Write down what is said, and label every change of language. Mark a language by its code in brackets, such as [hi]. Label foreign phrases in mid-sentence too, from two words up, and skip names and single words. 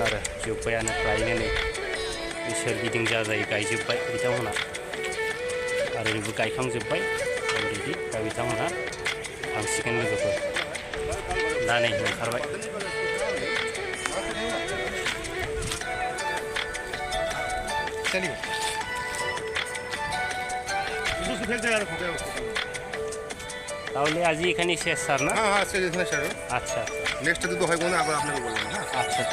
[brx] आरो जोब्बायानो फ्रायनो नै सोरगिदिं जाजाय गायजोब्बाय बिथांमोना आरो ओरैबो गायखांजोब्बाय अलरेडि दा बिथांमोना थांसिगोन लोगोफोर दा नै ओंखारबाय [bn] তাহলে আজ এখানে শেষ স্যার না হ্যাঁ শেষ এখানে শেষ আচ্ছা নেক্সট যদি হয় কোনো আবার আপনাকে বললাম হ্যাঁ